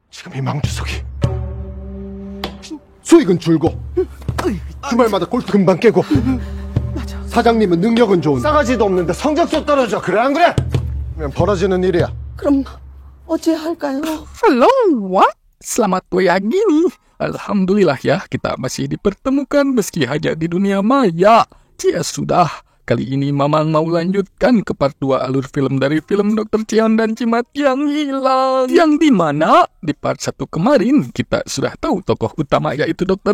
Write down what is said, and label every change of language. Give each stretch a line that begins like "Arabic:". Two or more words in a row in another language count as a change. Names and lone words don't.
Korean: 지금 이 망주석이 수익은 줄고 주말마다 골프 금방 깨고 사장님은 능력은 좋은데 싸가지도 없는데 성적도 떨어져. 그래 안 그래? 그냥 벌어지는 일이야. 그럼 어찌 할까요?
Indonesian: Halo, what? Selamat pagi nih. Alhamdulillah ya, kita masih dipertemukan meski hanya di dunia maya. Ya sudah, kali ini Mamang mau lanjutkan ke part 2 alur film dari film Dr. Cheon dan Cimat yang hilang. Yang dimana di part 1 kemarin kita sudah tahu tokoh utama yaitu Dr.